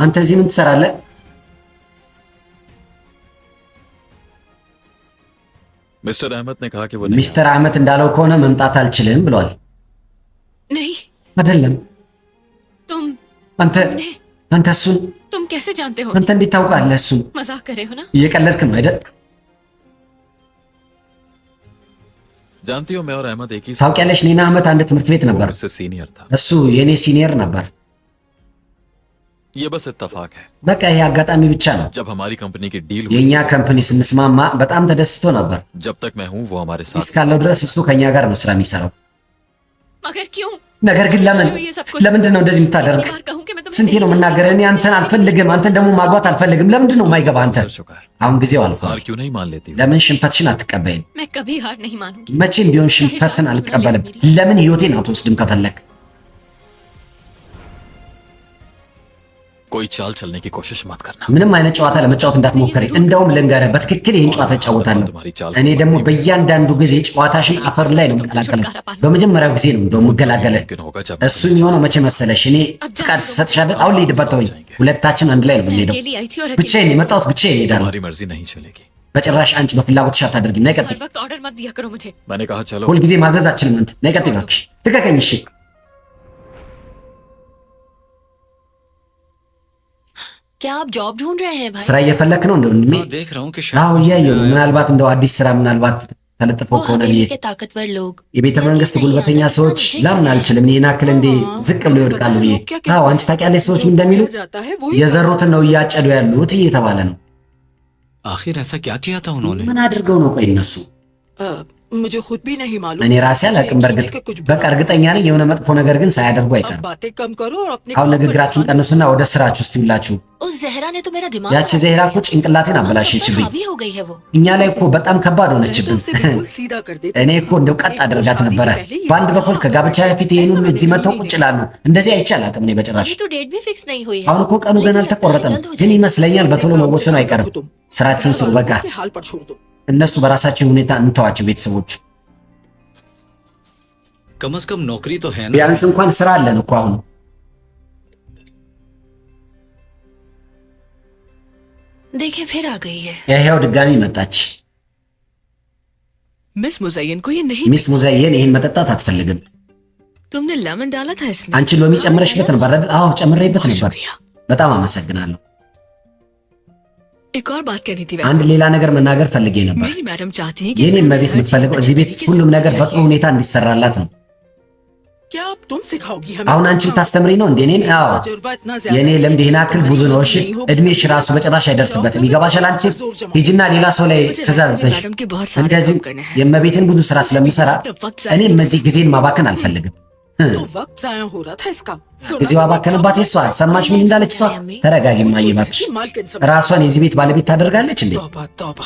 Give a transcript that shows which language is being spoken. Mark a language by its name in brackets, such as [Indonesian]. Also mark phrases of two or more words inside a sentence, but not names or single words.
[Amharic] አንተ እዚህ ምን ትሰራለህ? [Urdu] मिस्टर अहमद ने कहा कि वो नहीं [Amharic] ሚስተር አህመድ እንዳለው ከሆነ መምጣት አልችልም ብሏል። [Urdu] नहीं [Amharic] አይደለም [Urdu] तुम [Amharic] አንተ እሱን [Urdu] तुम कैसे जानते हो? [Amharic] አንተ እንዴት ታውቃለህ? እሱን [Urdu] मजाक कर रहे हो ना? [Amharic] እየቀለድክ ነው አይደል? [Urdu] जानती हो मैं और अहमद एक ही [Amharic] ታውቂያለሽ እኔና አህመድ አንድ ትምህርት ቤት ነበር። [Urdu] मुझसे सीनियर था। [Amharic] እሱ የኔ ሲኒየር ነበር። [Urdu] ये बस इत्तेफाक है। [Amharic] በቃ ይሄ አጋጣሚ ብቻ ነው። [Urdu] जब हमारी कंपनी की डील [Amharic] የኛ ካምፓኒ ስንስማማ በጣም ተደስቶ ነበር። [Urdu] जब तक मैं हूं वो हमारे साथ [Amharic] እስካለው ድረስ እሱ ከኛ ጋር ነው ስራ የሚሰራው። [Urdu] मगर क्यों? [Amharic] ነገር ግን ለምንድን ነው እንደዚህ የምታደርግ? ስንቴ ነው የምናገረው? እኔ አንተን አልፈልግም፣ አንተን ደግሞ ማግባት አልፈልግም። ለምንድን ነው የማይገባ? አንተ አሁን ጊዜው አልፏል። [Urdu] हार क्यों नहीं मान लेती हो? [Amharic] ለምን ሽንፈትሽን አትቀበይም? [Urdu] मैं कभी हार नहीं मानूंगी। [Amharic] መቼም ቢሆን ሽንፈትን አልቀበልም። ለምን ህይወቴን አትወስድም ከፈለግ? [Urdu] कोई चाल चलने की कोशिश मत करना। [Amharic] ምንም አይነት ጨዋታ ለመጫወት እንዳትሞክሪ። እንደውም ልንገርህ፣ በትክክል ይህን ጨዋታ እጫወታለሁ። እኔ ደግሞ በእያንዳንዱ ጊዜ ጨዋታሽን አፈር ላይ ነው የምቀላቀለው። በመጀመሪያው ጊዜ ነው እንደውም እገላገለህ። እሱ የሚሆነው መቼ መሰለሽ? እኔ ፍቃድ ትሰጥሻለህ። አሁን ልሂድበት ተወኝ። ሁለታችን አንድ ላይ ነው የምንሄደው። ብቻዬን የመጣሁት ብቻዬን እሄዳለሁ። [Urdu] हमारी मर्जी नहीं चलेगी। [Amharic] በጭራሽ አንቺ በፍላጎትሽ አታደርጊም። ነይ ቀጥይ። [Urdu] हर वक्त ऑर्डर मत दिया करो मुझे। मैंने कहा चलो। [Amharic] ሁልጊዜ ማዘዝ አችልም። አንተ ነይ ቀጥይ እባክሽ። ልቀቀኝ። እሺ [Urdu] क्या आप जॉब ढूंढ रहे हैं भाई? [Amharic] ስራ እየፈለክ ነው እንደው? [Urdu] हाँ, देख रहा हूँ कि [Amharic] አዎ እያየሁ ነው። ምናልባት እንደው አዲስ ስራ ምናልባት ተለጥፎ [Urdu] वो [Amharic] ከሆነ [Urdu] हवेली के ताकतवर लोग [Amharic] የቤተ መንግስት ጉልበተኛ ሰዎች ላምን አልችልም። እኔን ያክል እንዴ ዝቅ ብሎ ይወድቃሉ ብዬ። አዎ አንቺ ታውቂያለሽ ሰዎች ምን እንደሚሉ? የዘሩትን ነው እያጨዱ ያሉት እየተባለ ነው። [Urdu] आखिर ऐसा क्या किया था उन्होंने? [Amharic] ምን አድርገው ነው ቆይ እነሱ? [Urdu] मुझे खुद भी नहीं मालूम। [Amharic] እኔ ራሴ አላውቅም። በእርግጥ በቃ እርግጠኛ ነኝ የሆነ መጥፎ ነገር ግን ሳያደርጉ [Urdu] अब [Amharic] አይቀርም። [Urdu] बातें कम करो और अपने [Amharic] አሁን ንግግራችሁን ቀንሱና ወደ ስራችሁ እስቲ ብላችሁ። [Urdu] उस जहरा ने तो मेरा दिमाग [Amharic] ያቺ ዜህራ እኮ ጭንቅላቴን [Urdu] हम सब पर [Amharic] አበላሸችብኝ። [Urdu] हावी हो गई है वो। [Amharic] እኛ ላይ እኮ በጣም ከባድ ሆነችብን። [Urdu] उसे बिल्कुल सीधा कर देते। [Amharic] እኔ እኮ እንደው ቀጥ አድርጋት ነበረ። በአንድ በኩል ከጋብቻ በፊት ይሄን ሁሉ እዚህ መተው ቁጭ ይላሉ። እንደዚህ አይቼ አላውቅም እኔ በጭራሽ። [Urdu] अभी तो डेट भी फिक्स नहीं हुई है। [Amharic] አሁን እኮ ቀኑ ገና አልተቆረጠም፣ ግን ይመስለኛል በቶሎ መወሰኑ አይቀርም። ስራችሁን ስሩ በቃ። [Urdu] हाल पर छोड़ दो। [Amharic] እነሱ በራሳቸው ሁኔታ እንተዋቸው ቤተሰቦች። [Urdu] कम से कम नौकरी तो है ना। [Amharic] ቢያንስ እንኳን ስራ አለን እኮ አሁን። [Urdu] देखे फिर आ गई है। [Amharic] ይሄው ድጋሚ መጣች። [Urdu] मिस मुज़य्यन को ये नहीं। [Amharic] ሚስ ሙዘየን ይሄን መጠጣት አትፈልግም። [Urdu] तुमने लेमन डाला था इसमें। [Amharic] አንቺ ሎሚ ጨምረሽበት ነበር አይደል? አዎ ጨምሬበት ነበር። በጣም አመሰግናለሁ። [Urdu] एक और बात कहनी थी। [Amharic] አንድ ሌላ ነገር መናገር ፈልጌ ነበር። [Urdu] मेरी मैडम चाहती है [Amharic] የኔ መቤት የምትፈልገው እዚህ ቤት ሁሉም ነገር በጥሩ ሁኔታ እንዲሰራላት ነው። [Urdu] क्या अब तुम सिखाओगी हमें? [Amharic] አሁን አንቺ ልታስተምሪ ነው እንዴ? እኔን? አዎ [Urdu] तजुर्बा इतना ज्यादा [Amharic] የኔ [Urdu] है [Amharic] ልምድ [Urdu] कि [Amharic] ይህን ያክል ብዙ ነው። እሺ እድሜሽ ራሱ በጭራሽ አይደርስበትም። ይገባሻል? አንቺ ሂጂና ሌላ ሰው ላይ ትእዛዝሽ። [Urdu] मैडम के बहुत सारे [Amharic] እንደዚህ [Urdu] काम करने हैं। [Amharic] የመቤትን ብዙ ስራ ስለምሰራ እኔም እዚህ ጊዜን ማባከን አልፈልግም። [Urdu] तो वक्त जाया हो रहा था इसका। [Amharic] ጊዜዋ ባከንባት የሷ። ሰማሽ ምን እንዳለች እሷ? ተረጋጊ እማዬ እባክሽ። [Urdu] मालकिन सब। [Amharic] ራሷን የዚህ ቤት ባለቤት ታደርጋለች እንዴ? [Urdu] तौबा तौबा।